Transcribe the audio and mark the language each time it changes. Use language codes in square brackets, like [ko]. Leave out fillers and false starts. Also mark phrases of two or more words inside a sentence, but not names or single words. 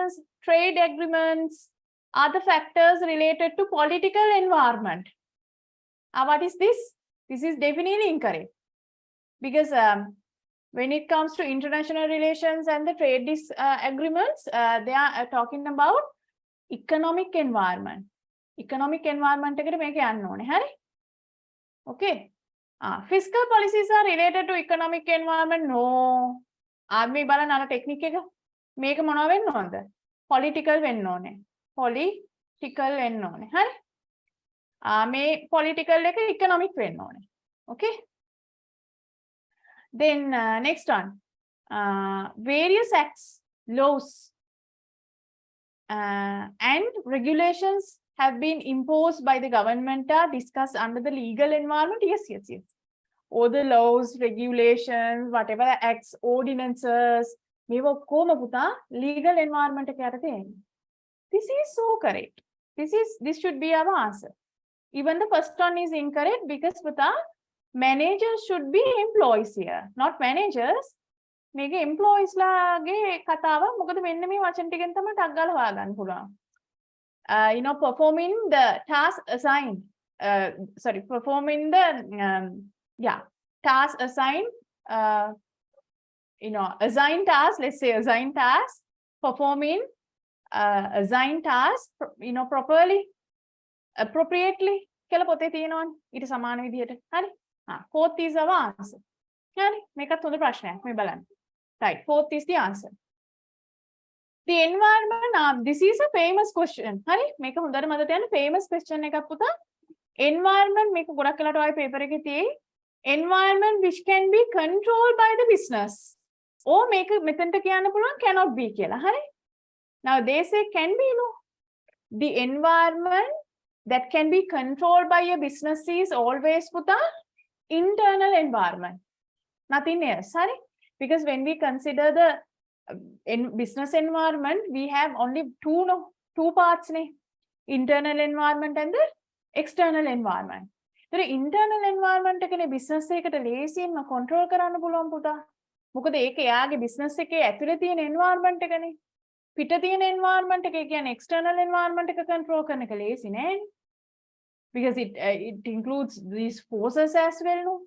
[en] International relations, trade agreements, are the factors related to political environment. What is this? This is definitely incorrect. Because when it comes to international relations and the trade agreements, they are talking about economic environment. Economic environment [si] eකට මේක යන්න ඕනේ. හරි? [en] Okay. Fiscal policies are related to economic environment. No. [si] ආත්මේ බලන්න අර ටෙක්නික් එක. මේක මොනවා වෙන්න ඕනද? Political වෙන්න ඕනේ. Political වෙන්න ඕනේ. හරි? මේ political එක economic වෙන්න ඕනේ. [en] Okay? Then next one, various acts, laws, and regulations have been imposed by the government are discussed under the legal environment. Yes. All the laws, regulations, whatever acts, ordinances, [si] මේව කොහොම පුතා [en] legal environment [si] එක යටතේ එන්නේ. [en] This is so correct. This should be our answer. Even the first one is incorrect because පුතා managers should be employees here, not managers. [si] මේක employees ලාගේ කතාව. මොකද මෙන්න මේ වචන ටිකෙන් තමයි ටක් ගාලා හොයාගන්න පුළුවන්. [en] Performing the task assigned. Performing the task assigned. Assigned task. Let's say assigned task. Performing assigned task. Properly, appropriately. [si] කියලා පොතේ තියෙනවනේ. ඊට සමාන විදිහට. හරි? [en] Fourth is our answer. [si] හරි? මේකත් හොඳ ප්‍රශ්නයක්. මේ බලන්න. [en] Right. Fourth is the answer. The environment. This is a famous question. [si] හරි? මේක හොඳට මතක තියාගන්න [en] famous question [si] එකක් පුතා. Environment මේක ගොඩක් වෙලාට ඔය paper එකේ තියෙයි. [en] Environment which can be controlled by the business. [si] Or මේක මෙතනට කියන්න පුළුවන් [en] cannot be [si] කියලා. හරි? [en] Now they say can be, no. The environment that can be controlled by a business is always puta internal environment, nothing else. Sorry, because when we consider the business environment, we have only two parts, internal environment and the external environment. The internal environment [si] එකනේ business එකට ලේසියෙන්ම control කරන්න පුළුවන් පුතා. මොකද ඒක එයාගේ business එකේ ඇතුලේ තියෙන environment එකනේ. පිට තියෙන environment එක කියන්නේ [en] external environment [si] එක control කරන එක ලේසි නෑ. [en] Because it includes these forces as well, no?